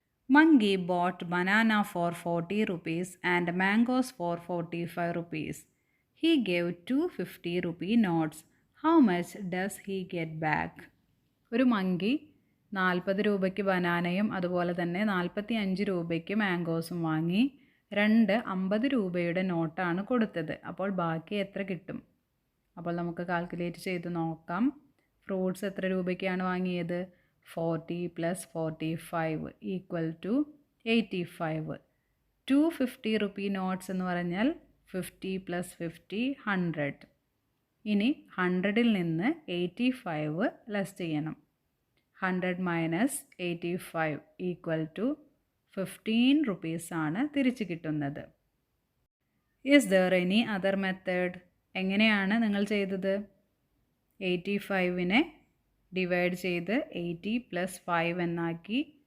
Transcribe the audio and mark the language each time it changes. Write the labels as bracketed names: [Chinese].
[English] Monkey bought banana for 40 rupees and mangoes for 45 rupees. He gave 2 50 rupee notes. How much does he get back? [Malayalam] ഒരു monkey 40 രൂപയ്ക്ക് ബനാനയും അതുപോലെ തന്നെ 45 രൂപയ്ക്ക് മാംഗോസും വാങ്ങി. 2 50 രൂപയുടെ നോട്ടാണ് കൊടുത്തത്. അപ്പോൾ ബാക്കി എത്ര കിട്ടും? അപ്പോൾ നമുക്ക് കാൽക്കുലേറ്റ് ചെയ്ത് നോക്കാം. ഫ്രൂട്ട്സ് എത്ര രൂപയ്ക്കാണ് വാങ്ങിയത്? [English] 40 plus 45 equal to 85. 250 rupee notes [Malayalam] എന്ന് പറഞ്ഞാൽ 50 plus 50 100. ഇനി 100ൽ നിന്ന് 85 ലെസ് ചെയ്യണം. 100 മൈനസ് 85 ഈക്വൽ ടു 15 rupees ആണ് തിരിച്ച് കിട്ടുന്നത്. [English] Is there any other method? [Malayalam] എങ്ങനെയാണ് നിങ്ങൾ ചെയ്തത്? 85നെ ഡിവൈഡ് ചെയ്ത് 80 പ്ലസ് 5 എന്നാക്കി.